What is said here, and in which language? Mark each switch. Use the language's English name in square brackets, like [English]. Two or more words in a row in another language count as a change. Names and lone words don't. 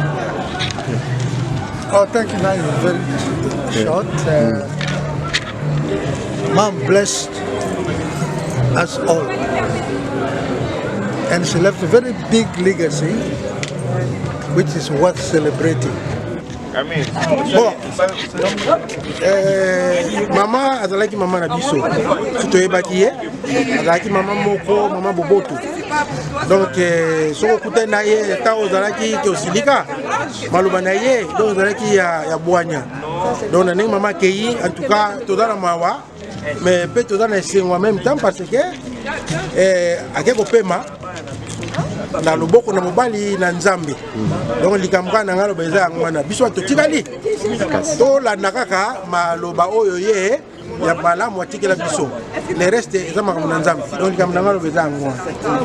[English] Oh, thank you. Now it's very short. Mom blessed us all, and she left a very big legacy, which is worth celebrating. [Lingala] Bon, mama azalaki mama na biso toyebaki ye azalaki mama moko mama boboto donc soko okutani na ye ntango ozalaki ke osilika maloba na ye donc ozalaki ya bwanya donc na ndenge mama akei [French] en tout cas [Lingala] toza na mawa mais mpe toza na esengo [French] en même temps parce que [Lingala] ake kopema na loboko na mobali na nzambe donc likambo na ngalo beza yango wana biso totikali tolanda kaka maloba oyo ye ya malamu atikela biso [French] le reste [Lingala] eza makambo na nzambe donc likambo na ngalo beza yango wana.